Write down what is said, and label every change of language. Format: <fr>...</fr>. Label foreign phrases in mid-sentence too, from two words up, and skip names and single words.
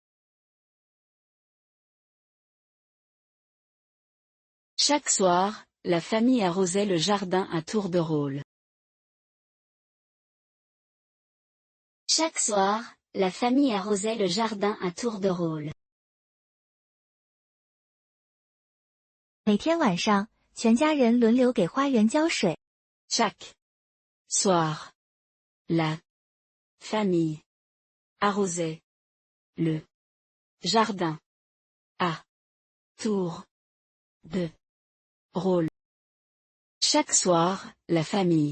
<fr>Chaque soir, la famille arrosait le jardin à tour de rôle. Chaque soir, la famille arrosait le jardin à tour de rôle.</fr> <zh>每天晚上，全家人轮流给花园浇水。</zh> <fr>Chaque soir, la famille arrosait le jardin à tour de rôle. Chaque soir, la famille.</fr>